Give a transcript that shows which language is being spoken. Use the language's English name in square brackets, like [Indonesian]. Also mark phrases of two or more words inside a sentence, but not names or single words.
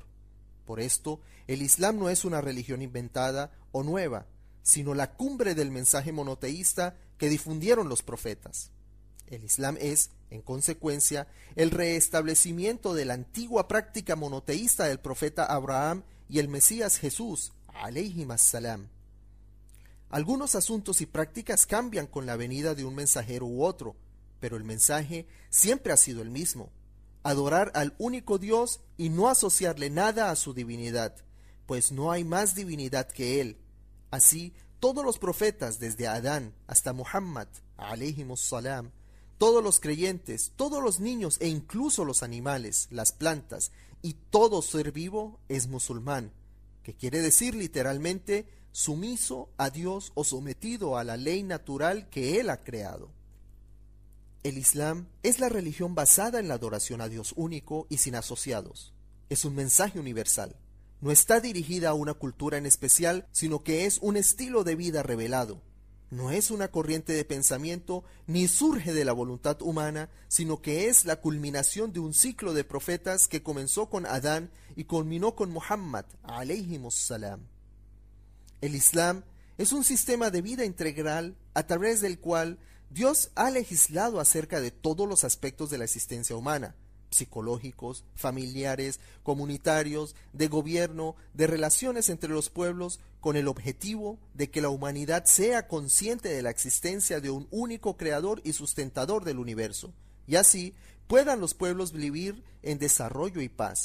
[Spanish] Por esto, el Islam no es una religión inventada o nueva, sino la cumbre del mensaje monoteísta que difundieron los profetas. El Islam es, en consecuencia, el reestablecimiento de la antigua práctica monoteísta del profeta Abraham y el Mesías Jesús, [Arabic] عليهم السلام. [Spanish] Algunos asuntos y prácticas cambian con la venida de un mensajero u otro, pero el mensaje siempre ha sido el mismo: adorar al único Dios y no asociarle nada a su divinidad, pues no hay más divinidad que Él. Así, todos los profetas, desde Adán hasta Muhammad, [Arabic] عليهم السلام, [Spanish] todos los creyentes, todos los niños e incluso los animales, las plantas y todo ser vivo es musulmán, que quiere decir literalmente sumiso a Dios o sometido a la ley natural que Él ha creado. El Islam es la religión basada en la adoración a Dios único y sin asociados. Es un mensaje universal. No está dirigida a una cultura en especial, sino que es un estilo de vida revelado. No es una corriente de pensamiento ni surge de la voluntad humana, sino que es la culminación de un ciclo de profetas que comenzó con Adán y culminó con Muhammad, [Arabic] عليهم السلام. [Spanish] El Islam es un sistema de vida integral a través del cual Dios ha legislado acerca de todos los aspectos de la existencia humana: psicológicos, familiares, comunitarios, de gobierno, de relaciones entre los pueblos, con el objetivo de que la humanidad sea consciente de la existencia de un único creador y sustentador del universo, y así puedan los pueblos vivir en desarrollo y paz.